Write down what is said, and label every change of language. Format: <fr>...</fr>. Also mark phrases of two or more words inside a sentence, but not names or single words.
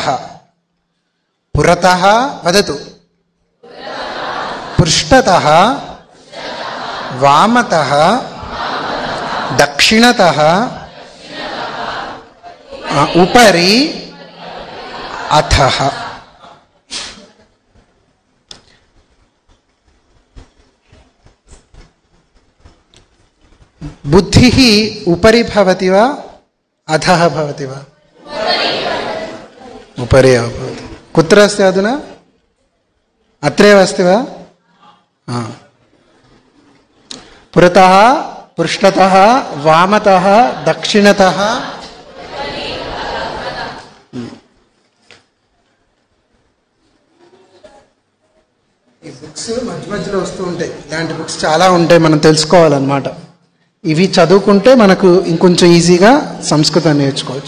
<sa>पुरतः वदतु. पृष्ठतः, वामतः, दक्षिणतः, उपरि अधः. बुद्धिः उपरि भवति वा अधः भवति वा? ఉపరి एव भवति. कुत्र अस्ति अधुना? अत्रैव अस्ति वा? पुरतः, पृष्ठतः, वामतः, दक्षिणतः.</sa> <te>ఈ బుక్స్ మధ్య మధ్యలో వస్తూ ఉంటాయి. ఇలాంటి బుక్స్ చాలా ఉంటాయి, మనం తెలుసుకోవాలన్నమాట. ఇవి చదువుకుంటే మనకు ఇంకొంచెం ఈజీగా సంస్కృతం నేర్చుకోవచ్చు.</te>